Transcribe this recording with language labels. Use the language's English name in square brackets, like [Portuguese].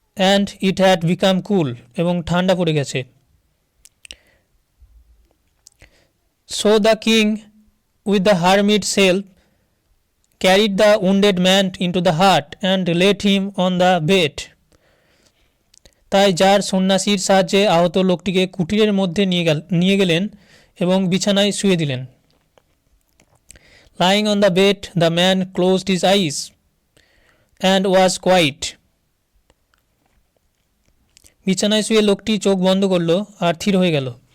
[English] and it had become cool, [Bangla] এবং ঠান্ডা পড়ে গেছে। [English] so the king with the hermit's help carried the wounded man into the hut and laid him on the bed. [Bangla] তাই যার সন্ন্যাসীর সাহায্যে আহত লোকটিকে কুটিরের মধ্যে নিয়ে গেলেন এবং বিছানায় শুয়ে দিলেন। [English] lying on the bed the man closed his eyes and was quiet. [Bangla] বিছানায় শুয়ে লোকটি চোখ বন্ধ করল আর স্থির হয়ে গেল।